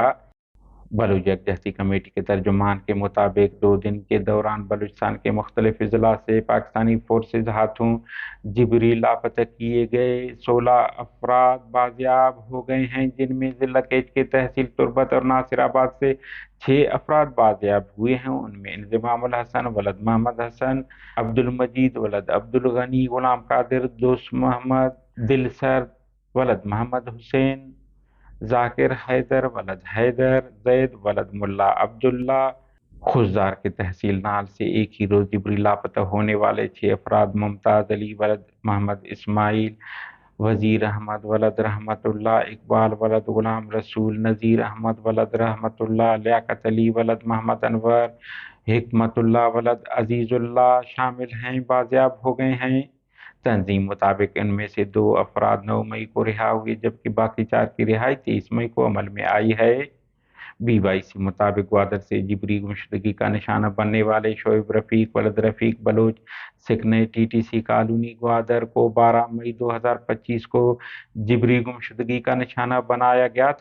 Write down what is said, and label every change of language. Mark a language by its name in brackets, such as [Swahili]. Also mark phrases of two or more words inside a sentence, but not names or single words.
[Urdu] بلوچ یکجہتی کمیٹی کے ترجمان کے مطابق 2 دن کے دوران بلوچستان کے مختلف اضلاع سے پاکستانی فورسز ہاتھوں جبری لاپتہ کیے گئے 16 افراد بازیاب ہو گئے ہیں، جن میں ضلع کیچ کے تحصیل تربت اور نصیرآباد سے 6 افراد بازیاب ہوئے ہیں. ان میں انضمام الحسن ولد محمد حسن، عبدالمجید ولد عبدالغنی، غلام قادر، دوست محمد، دلسر ولد محمد حسین، ذاکر حیدر ولد حیدر, زید ولد ملا عبداللہ. خضدار کے تحصیل نال سے ایک ہی روز جبری لاپتہ ہونے والے 6 افراد ممتاز علی ولد محمد اسماعیل، وزیر احمد ولد رحمت اللہ، اقبال ولد غلام رسول، نذیر احمد ولد رحمت اللہ، لیاقت علی ولد محمد انور، حکمت اللہ ولد عزیز اللہ شامل ہیں، بازیاب ہو گئے ہیں. تنظیم مطابق ان میں سے 2 افراد 9 مئی کو رہا ہوئے، جبکہ باقی 4 کی رہائی 23 مئی کو عمل میں آئی ہے. BYC مطابق گوادر سے جبری گمشدگی کا نشانہ بننے والے شعیب رفیق ولد رفیق بلوچ سکنہ TTC کالونی گوادر کو 12 مئی 2025 کو جبری گمشدگی کا نشانہ بنایا گیا تھا.